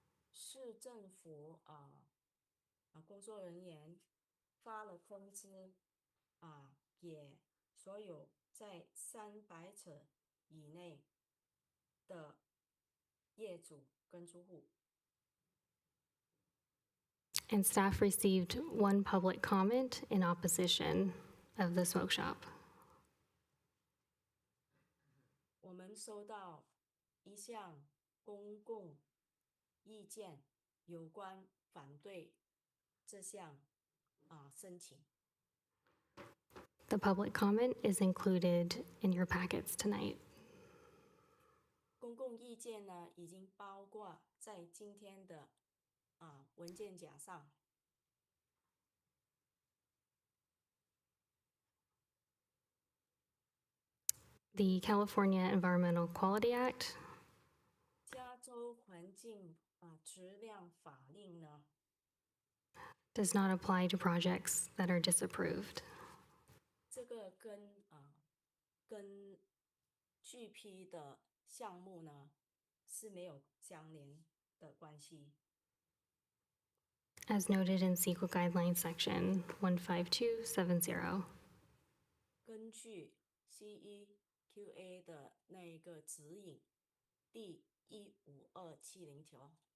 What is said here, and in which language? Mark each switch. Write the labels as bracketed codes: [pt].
[zh] 市政府工作人员发了通知给所有在300尺以内的业主跟住户。 [en] and staff received one public comment in opposition of the smoke shop. [zh] 我们收到一项公共意见，有关反对这项申请。 [en] The public comment is included in your packets tonight. [zh] 公共意见呢，已经包括在今天的文件夹上。 [en] The California Environmental Quality Act [zh] 加州环境质量法令呢， [en] does not apply to projects that are disapproved. [zh] 这个跟拒批的项目呢是没有相连的关系。 [en] As noted in CEQA Guidelines Section 15270. [zh] 根据 CEQA 的那一个指引第15270条。